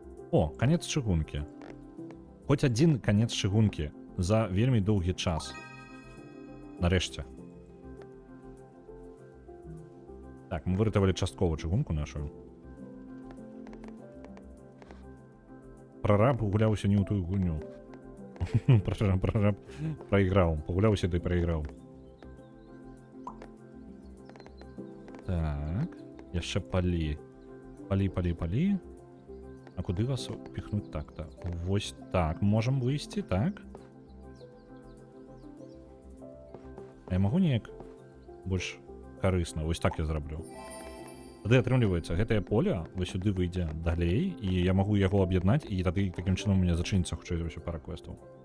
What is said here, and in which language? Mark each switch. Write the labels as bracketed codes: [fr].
[be] О, канец чыгункі. Хоць адзін канец чыгункі за вельмі доўгі час. Нарэшце. Так, мы выратавалі часткова чыгунку нашу. Прараб гуляўся не ў тую гульню. [ru] Прораб проиграл. Погулялся, да и проиграл. [be] Так. Яшчэ палі. Палі. А куды вас [ru] пихнуть так-то? [be] Вось так. Можем выйсці, так? А я могу неяк больш карысна? Вось так я зраблю. Тады атрымліваецца, гэтае поле вось сюды выйдзе далей, і я магу яго аб'яднаць, і тады такім чынам у мяне зачыніцца хутчэй за ўсё пара квестаў.